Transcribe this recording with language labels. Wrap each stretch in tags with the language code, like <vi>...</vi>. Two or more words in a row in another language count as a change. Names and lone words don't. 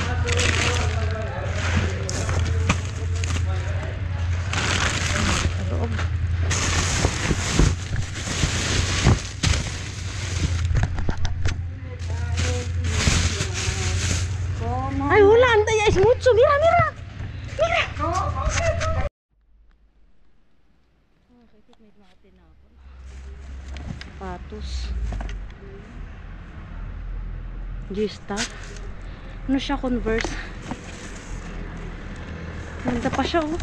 <tl>Sa loob. Ay, wala. Antay,</tl> <es>es mucho. Mira, mira. Mira.</es> <tl>May mga tinapon. Sapatos. G-Star. Ano siya, Converse? Ganda pa siya, oh.</tl>